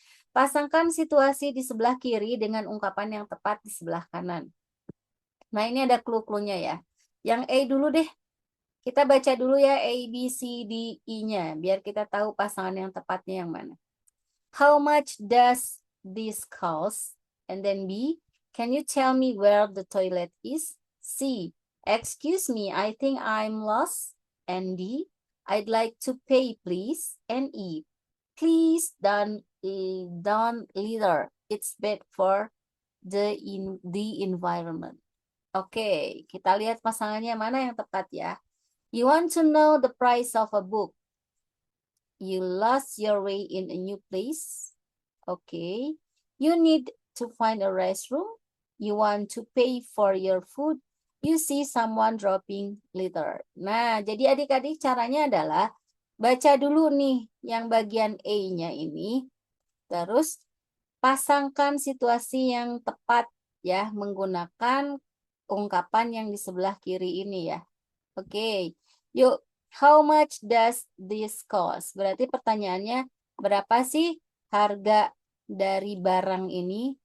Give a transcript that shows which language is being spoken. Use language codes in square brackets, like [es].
[id] Pasangkan situasi di sebelah kiri dengan ungkapan yang tepat di sebelah kanan. Nah, ini ada clue-cluenya ya. Yang A dulu deh. Kita baca dulu ya A, B, C, D, E-nya. Biar kita tahu pasangan yang tepatnya yang mana. [en] How much does this cost? And then B, can you tell me where the toilet is? C, excuse me, I think I'm lost. And D, I'd like to pay please. And E, please don't litter. It's bad for the environment. [id] Oke, kita lihat pasangannya mana yang tepat ya. [en] You want to know the price of a book. You lost your way in a new place. Okay. You need to find a restroom. You want to pay for your food. You see someone dropping litter. [id] Nah, jadi adik-adik caranya adalah baca dulu nih yang bagian A-nya ini. Terus pasangkan situasi yang tepat ya menggunakan ungkapan yang di sebelah kiri ini ya. Oke. [en] Yuk, how much does this cost? [id] Berarti pertanyaannya, berapa sih harga dari barang ini?